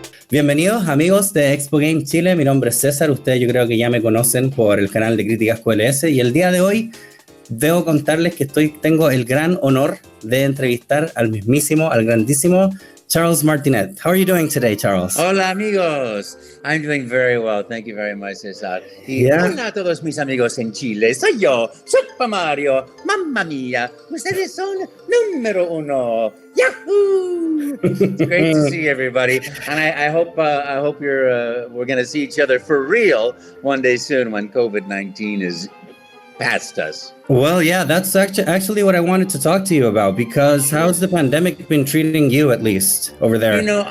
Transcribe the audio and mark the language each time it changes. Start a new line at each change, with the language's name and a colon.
Spanish: Bienvenidos amigos de Expogame Chile, mi nombre es César, ustedes yo creo que ya me conocen por el canal de críticas QLS y el día de hoy debo contarles que tengo el gran honor de entrevistar al grandísimo Charles Martinet.
English: How are you doing today, Charles?
Spanish: Hola amigos,
English: I'm doing very well, thank you very much, César.
Spanish: Y hola a todos mis amigos en Chile, soy yo, Super Mario, mamma mía, ustedes son número uno. Yahoo!
English: It's great to see everybody, and I hope we're going to see each other for real one day soon when COVID-19 is past us. Well, yeah, that's actually what I wanted to talk to you about, because how's the pandemic been treating you, at least, over there?